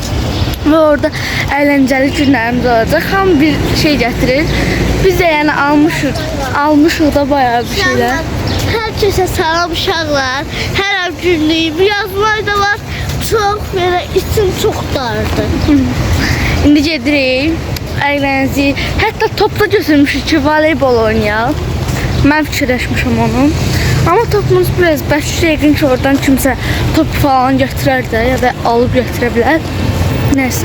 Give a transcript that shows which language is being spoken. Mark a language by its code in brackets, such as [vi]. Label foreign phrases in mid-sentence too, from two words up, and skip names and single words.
[tr] Ve orada eğlenceli günlerimiz olacak. [az] Ham bir şey getirir. Biz de yani almışıq da [tr] bayağı bir şeyler. [az] Herkese salam uşaqlar. Hər günlük yazmalar da var. [tr] Çok böyle içim çok dardı. [az] İndi gedirik. Eğlenici. Hətta topla götürmüşük ki, voleybol oynayaq. Mən fikirləşmişim onu. [tr] Ama topumuz biraz [az] bəşçi yəqin ki, oradan kimsə top falan götürər də ya da alıp götürə bilər. Neyse.